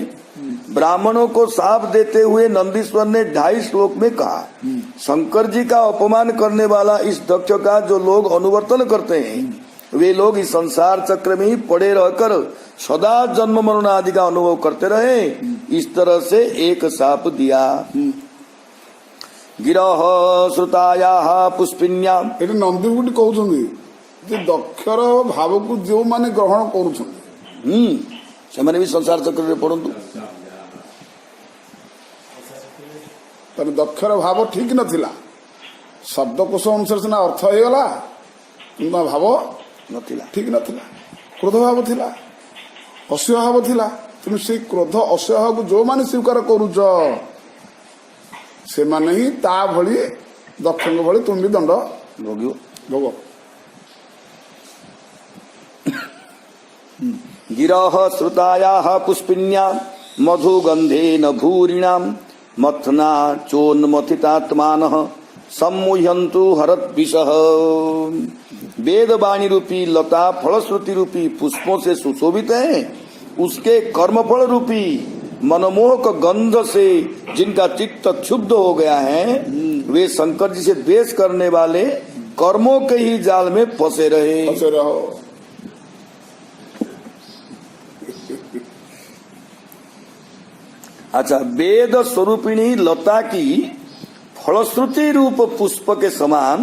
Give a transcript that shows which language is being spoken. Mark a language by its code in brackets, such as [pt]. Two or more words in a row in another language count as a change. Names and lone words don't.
[hi] ब्राह्मणों को साप देते हुए नंदीश्वर ने 2.5 श्लोक में कहा, शंकर जी का अपमान करने वाला इस दक्ष का जो लोग अनुवर्तन करते हैं, वे लोग इस संसार चक्र में ही पड़े रहकर सदा जन्म मरण आदि का अनुभव करते रहे। इस तरह से एक साप दिया। [sa] गिरह श्रुताया पुष्पिन्याम। [or] ଏଠି ନନ୍ଦୀଗୁଟି କହୁଛନ୍ତି ଯେ ଦକ୍ଷର ଭାବକୁ ଯେଉଁମାନେ ଗ୍ରହଣ କରୁଛନ୍ତି ସେମାନେ ବି ସଂସାର ଚକ୍ରରେ ପଡନ୍ତୁ। ତାହେଲେ ଦକ୍ଷର ଭାବ ଠିକ ନଥିଲା, ଶବ୍ଦକୋଷ ଅନୁସାରେ ସିନା ଅର୍ଥ ହେଇଗଲା, କିନ୍ତୁ ଭାବ ନଥିଲା, ଠିକ ନଥିଲା। କ୍ରୋଧ ଭାବ ଥିଲା, ଅସହ୍ୟ ଭାବ ଥିଲା। ତେଣୁ ସେଇ କ୍ରୋଧ ଅସହ୍ୟ ଭାବକୁ ଯୋଉମାନେ ସ୍ୱୀକାର କରୁଛ, ସେମାନେ ହିଁ ତା ଭଳି ଦକ୍ଷଙ୍କ ଭଳି ତୁମେ ବି ଦଣ୍ଡ ଭୋଗିବ। ଭୋଗ। [sa] गिरः श्रुतायाः पुष्पिन्यां मधुगन्धेन भूरिणां मथना चोन्मथितात्मानः सम्मुह्यन्तु हरद्विषः। [hi] वेदवाणी रूपी लता फलश्रुति रूपी पुष्पों से सुशोभित है, उसके कर्मफल रूपी मनमोहक गंध से जिनका चित्त क्षुब्ध हो गया है, वे शंकर जी से द्वेष करने वाले कर्मों के ही जाल में फंसे रहो। अच्छा, वेद स्वरूपिणी लता की फलश्रुति रूप पुष्प के समान